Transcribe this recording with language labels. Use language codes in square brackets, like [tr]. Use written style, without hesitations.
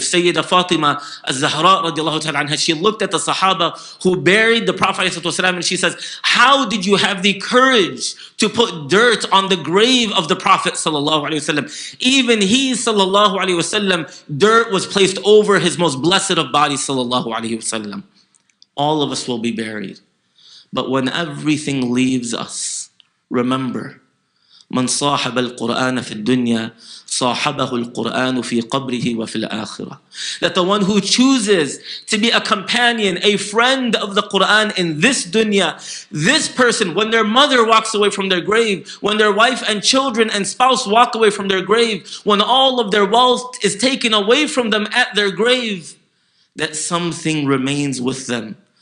[en] Sayyida Fatima al-Zahra radiallahu ta'ala anha, she looked at the Sahaba who buried the Prophet ﷺ and she says, how did you have the courage to put dirt on the grave of the Prophet ﷺ? Even he ﷺ, dirt was placed over his most blessed of bodies ﷺ. All of us will be buried. But when everything leaves us, remember, [ar] من صاحب القرآن في الدنيا صاحبه القرآن في قبره وفي الآخرة. [en] That the one who chooses to be a companion, a friend of the Quran in this dunya, this person, when their mother walks away from their grave, when their wife and children and spouse walk away from their grave, when all of their wealth is taken away from them at their grave, that something remains with them.